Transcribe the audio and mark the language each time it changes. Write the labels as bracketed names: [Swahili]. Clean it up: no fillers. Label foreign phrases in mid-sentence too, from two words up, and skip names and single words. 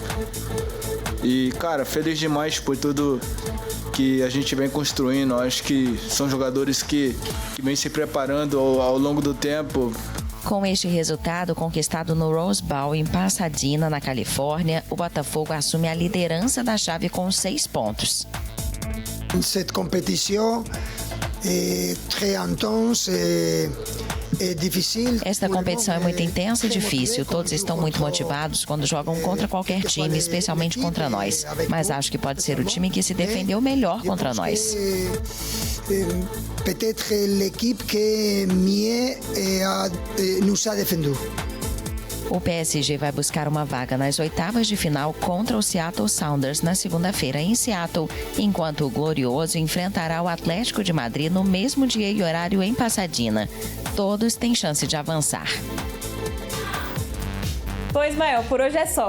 [Portuguese] E, cara, feliz demais por tudo que a gente vem construindo. Acho que são jogadores que vêm se preparando ao longo do tempo. Com este resultado conquistado no Rose Bowl em Pasadena, na Califórnia, o Botafogo assume a liderança da chave com 6 pontos. [French] Cette compétition est très intense [Portuguese] Esta competição é muito intensa e difícil. Todos estão muito motivados quando jogam contra qualquer time, especialmente contra nós. Mas acho que pode ser o time que se defendeu melhor contra nós. [French] Peut-être l'équipe que mieux nous a défendu. [Portuguese] O PSG vai buscar uma vaga nas oitavas de final contra o Seattle Sounders na segunda-feira em Seattle, enquanto o Glorioso enfrentará o Atlético de Madrid no mesmo dia e horário em Pasadena. Todos têm chance de avançar. Pois, Ismael, por hoje é só.